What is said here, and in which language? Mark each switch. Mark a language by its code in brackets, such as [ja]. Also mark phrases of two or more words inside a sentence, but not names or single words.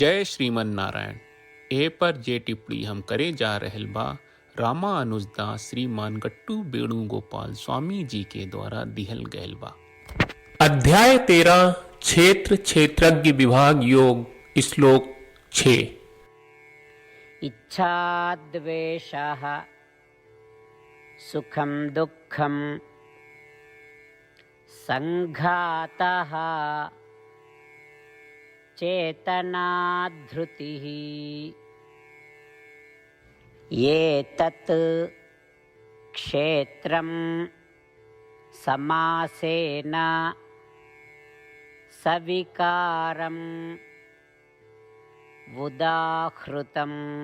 [bho] जय श्रीमन नारायण। ए पर जे टिप्पणी हम करे जा रहल बा रामा अनुजदास श्रीमान गट्टू वेणुगोपाल स्वामी जी के द्वारा दिहल गयल बा। अध्याय 13 क्षेत्र क्षेत्रज्ञ विभाग योग श्लोक 6। [sa] इच्छाद्वेषः सुखम दुःखम संघातः चेतनाधृतिः ये तत् क्षेत्रं समासेन सविकारं उदाहृतम्।